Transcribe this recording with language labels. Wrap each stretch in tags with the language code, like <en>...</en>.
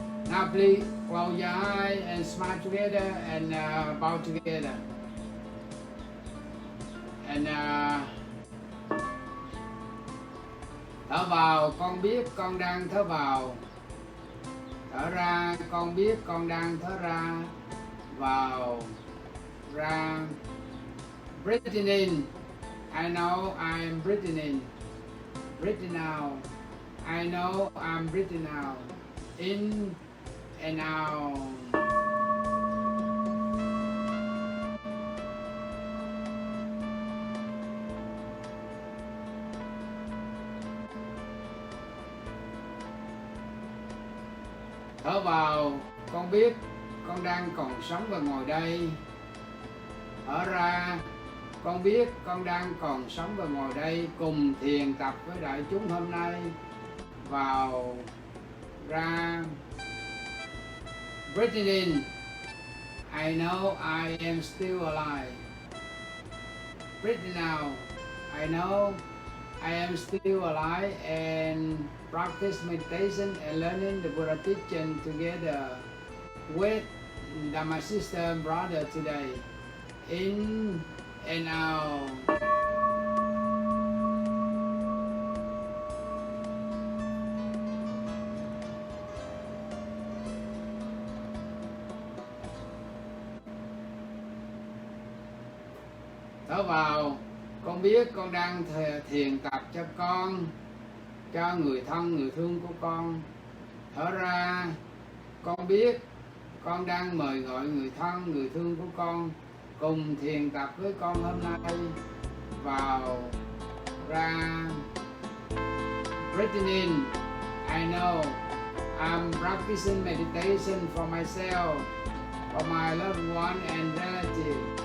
<en>Now please close your eyes and smile together and bow together.</en> <vi>And thở vào, con biết con đang thở vào. Thở ra, con biết con đang thở ra. Vào, ra.</vi> <en>Breathing in, I know I am breathing in. Breathing out, I know I'm breathing out. In and out.</en> <vi>Thở vào, con biết con đang còn sống và ngồi đây. Thở ra, con biết con đang còn sống và ngồi đây cùng thiền tập với đại chúng hôm nay. Vào, ra.</vi> <en>Breathing in, I know I am still alive. Breathing out, I know I am still alive, and practice meditation and learning the Buddha teaching together with Dharma Sister and Brother today. In and out.</en> <vi>Thở vào, con biết con đang thiền tập cho con, cho người thân, người thương của con. Thở ra, con biết con đang mời gọi người thân, người thương của con cùng thiền tập với con hôm nay. Vào, ra.</vi> <en>Breathing in, I know I'm practicing meditation for myself, for my loved one and relative.</en>